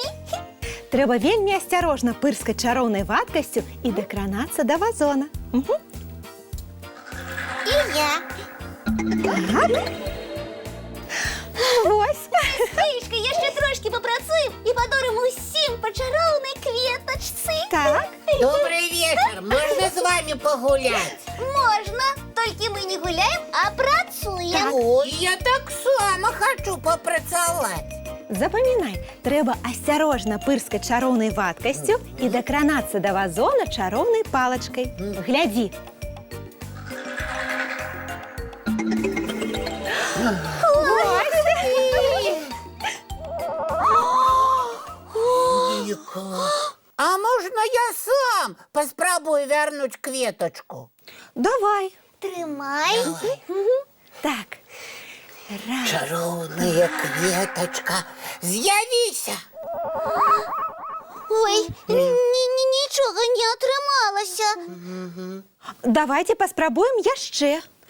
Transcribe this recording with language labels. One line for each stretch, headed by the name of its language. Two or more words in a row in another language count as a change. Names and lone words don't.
Belarusian: Трэба вельмі асцярожна пырскаць чароўнай вадкасцю і дакранацца да вазона. І я. Так. Вось. Феечка, яшчэ трошкі папрацуем і падорым усім па чароўнай кветачцы. Так.
Russian: Добрый вечер, можно с вами погулять?
Belarusian: Можна, толькі мы не гуляем, а працуем.
Russian: Ой, я так само хочу попрацаваць.
Belarusian: Запамінай, трэба асцярожна пырскаць чароўнай вадкасцю і дакранацца да вазона чароўнай палачкай. Глядзі.
Russian: А можно я сам поспробую вернуть кветочку?
Belarusian: Давай. Трымай. Так. Раз. Чароўная кветочка, з'явіся! Ой, нічога не атрымалася. Давайте паспрабуем яшчэ.